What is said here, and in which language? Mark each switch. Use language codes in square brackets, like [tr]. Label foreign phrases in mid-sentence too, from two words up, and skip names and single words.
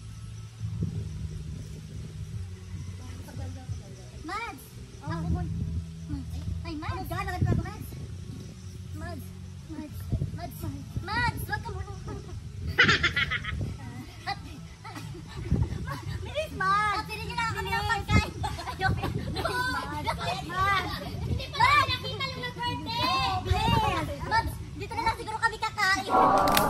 [tl] Mads! Ako muna. Ay, Mads! Ano gano'n? Nagkago, Mads? Mads! Mads! Mads! Mads! Huwag ka muna. Bilis, Mads! Pili nyo na kami ng pagkain. Mads! Hindi pa nakita yung nag-birthday! Bilis! Mads! Dito na lang siguro kami kakain.